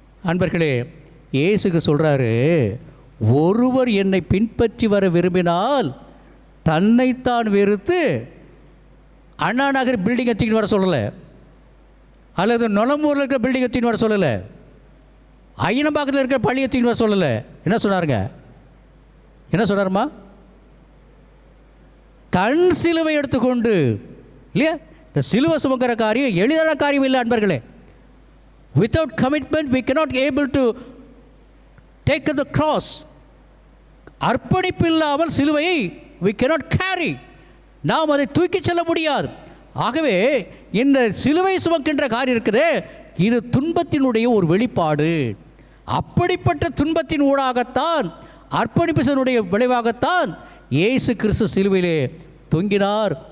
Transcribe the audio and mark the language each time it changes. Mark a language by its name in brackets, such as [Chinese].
[Tamil] அன்பர்களே, இயேசுக்கு சொல்கிறாரு, ஒருவர் என்னை பின்பற்றி வர விரும்பினால் தன்னைத்தான் வெறுத்து அண்ணா நகர் பில்டிங்கை தூக்கின்னு வர சொல்லலை, அல்லது நொலம்பூரில் இருக்கிற பில்டிங்கை தூக்கின்னு வர சொல்லலை, ஐயனம்பாக்கத்தில் இருக்கிற பள்ளியை தூக்கின்னு வர சொல்லலை. என்ன சொன்னாருங்க? என்ன சொன்னாருமா? தன் சிலுவை எடுத்துக்கொண்டு, இல்லையா? இந்த சிலுவை சுமக்கிற காரியம் எளிதான காரியம் இல்லை அன்பர்களே. [English] Without commitment we cannot able to take the cross. [Tamil] அர்ப்பணிப்பு இல்லாமல் சிலுவையை [English] we cannot carry. [Tamil] நாம் அதை தூக்கி செல்ல முடியாது. ஆகவே இந்த சிலுவை சுமக்கின்ற காரியம் இருக்குதே, இது துன்பத்தினுடைய ஒரு வெளிப்பாடு. அப்படிப்பட்ட துன்பத்தின் ஊடாகத்தான், அர்ப்பணிப்பினுடைய விளைவாகத்தான் இயேசு கிறிஸ்து சிலுவையிலே தொங்கினார்.